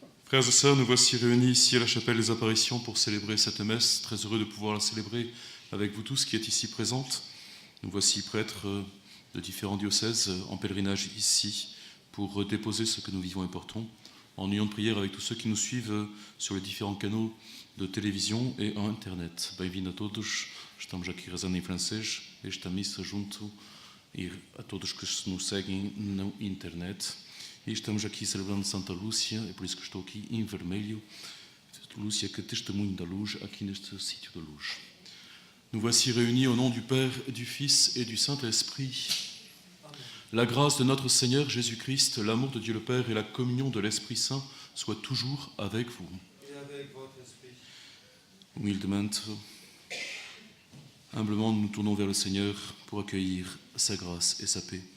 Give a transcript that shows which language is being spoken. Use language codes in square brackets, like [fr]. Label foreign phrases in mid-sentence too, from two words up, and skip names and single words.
[fr] Frères et sœurs, nous voici réunis ici à la chapelle des apparitions pour célébrer cette messe. Très heureux de pouvoir la célébrer avec vous tous qui êtes ici présentes. Nous voici prêtres de différents diocèses en pèlerinage ici pour déposer ce que nous vivons et portons, en union de prière avec tous ceux qui nous suivent sur les différents canaux de télévision et en internet. [pt] Bem-vindo a todos, estamos aqui rezando em francês esta missa junto a todos que nos seguem na internet. E estamos aqui celebrando Santa Lúcia, é por isso que estou aqui em vermelho. Lúcia, que testemunho da luz aqui neste sítio da luz. [fr] Nous voici réunis au nom du Père, du Fils et du Saint-Esprit. La grâce de notre Seigneur Jésus-Christ, l'amour de Dieu le Père et la communion de l'Esprit Saint soient toujours avec vous. Et avec votre esprit. Humildemente, humblement, nous nous tournons vers le Seigneur pour accueillir sa grâce et sa paix.